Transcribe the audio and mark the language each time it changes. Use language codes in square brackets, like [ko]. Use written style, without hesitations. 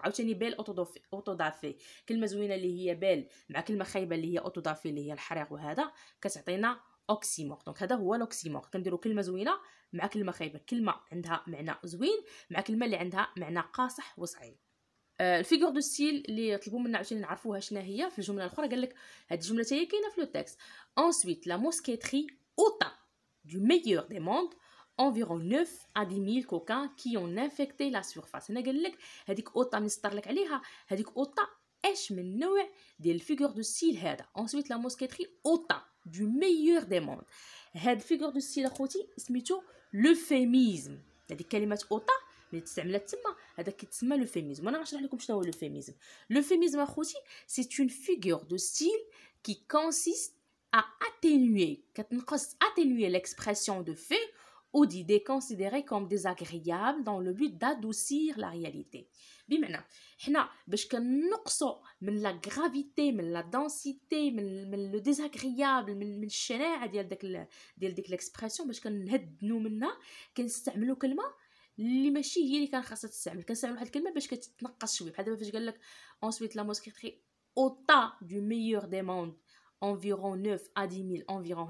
[ar] عاوتاني بال اوتو دافي، كلمه زوينه اللي هي بال مع كلمه خايبه اللي هي اوتو دافي اللي هي الحريق، وهذا كتعطينا اوكسيمور. دونك هذا هو الاوكسيمور، كنديروا كلمه زوينه مع كلمه خايبه، كلمه عندها معنى زوين مع كلمه اللي عندها معنى قاصح وصعيب. الفيغور دو ستيل اللي طلبوا منا عاوتاني نعرفوها شنو هي في الجمله الاخرى، قال لك هاد الجمله حتى هي كاينه في لو تكست. [fr] ensuite la mousqueterie ôta du meilleur des mondes environ 9 à 10 000 coquins qui ont infecté la surface. [ar] هنا قال لك هذيك اوطا مسطر لك عليها، هذيك اوطا اش من نوع ديال الفيغور دو ستيل هذا. [fr] ensuite la mousqueterie ôta du meilleur des mondes. [ar] هاد الفيغور دو ستيل اخوتي سميتو لوفيميزم. هذيك كلمه اوطا اللي تستعملت تما هذا كيتسمى لوفيميزم. وانا غنشرح لكم شنو هو لوفيميزم. [fr] لوفيميزم اخوتي سي اون فيغور دو ستيل qui consiste à atténuer, atténuer l'expression de faits ou d'idées considérées comme désagréables dans le but d'adoucir la réalité. [ar] بمعنى حنا باش كنقصوا من لا غرافيتي، من لا دانسيتي، من لو ديزاغريابل، من الشناعه ديال ديك ليكسبرسيون، باش كنهدنوا منها كنستعملوا كلمه اللي ماشي هي اللي كان خاصها تستعمل. كنستعمل واحد الكلمه باش كتنقص شويه، بحال دابا فاش قال لك [fr] ensuite la mousqueterie ôta du meilleur des mondes environ 9 à 10 000 environ.